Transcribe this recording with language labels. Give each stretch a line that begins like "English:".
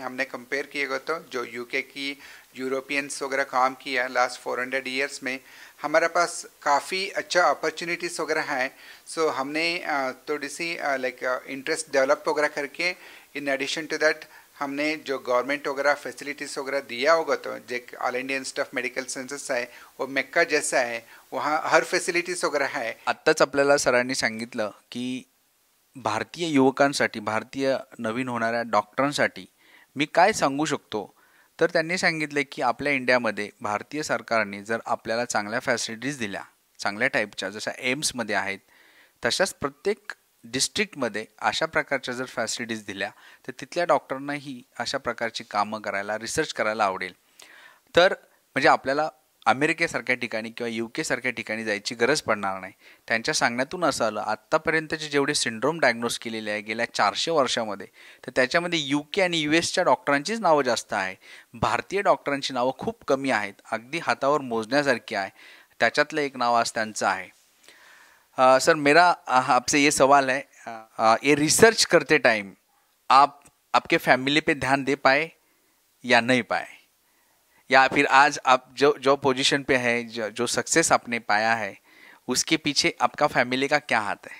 Hindi: हमने कंपेयर किएगा तो जो यूके की यूरोपियंस वगैरह काम किया लास्ट 400 ईयर्स में, हमारे पास काफ़ी अच्छा अपॉर्चुनिटीज़ वगैरह हैं. सो हमने थोड़ी सी इंटरेस्ट डेवलप वगैरह करके,
English: in addition to that
Hindi: हमने जो गवर्नमेंट वगैरह फैसिलिटीज़ वगैरह दिया होगा तो जो all India institute of medical sciences है वो मेक्का जैसा है, वहाँ हर फॅसिलिटीज वगैरह है.
Marathi: आत्ताच आपल्याला सरांनी सांगितलं की भारतीय युवकांसाठी, भारतीय नवीन होणाऱ्या डॉक्टरांसाठी मी काय सांगू शकतो, तर त्यांनी सांगितले की आपल्या इंडियामध्ये भारतीय सरकारने जर आपल्याला चांगल्या फॅसिलिटीज दिल्या, चांगल्या टाईपच्या, जशा एम्समध्ये आहेत तशाच प्रत्येक डिस्ट्रिक्टमध्ये अशा प्रकारच्या जर फॅसिलिटीज दिल्या तर तिथल्या डॉक्टरांनाही अशा प्रकारची कामं करायला, रिसर्च करायला आवडेल. तर म्हणजे आपल्याला अमेरिकेसारख्या ठिकाणी किंवा UK सारख्या ठिकाणी जायची गरज पडणार नाही. त्यांच्या सांगण्यातून असं आलं, आत्तापर्यंतचे जेवढे सिंड्रोम डायग्नोस केलेले आहे गेल्या 400 वर्षामध्ये, तर त्याच्यामध्ये UK आणि USच्या डॉक्टरांचीच नावं जास्त आहे. भारतीय डॉक्टरांची नावं खूप कमी आहेत, अगदी हातावर मोजण्यासारखी आहे. त्याच्यातलं एक नाव आज त्यांचं आहे.
Hindi: सर, मेरा आपसे ये सवाल है, ये रिसर्च करते टाइम आप आपके फैमिली पे ध्यान दे पाए या नहीं पाए, या फिर आज आप जो पोजीशन पे है, जो सक्सेस आपने पाया है, उसके पीछे आपका फैमिली का क्या हाथ है?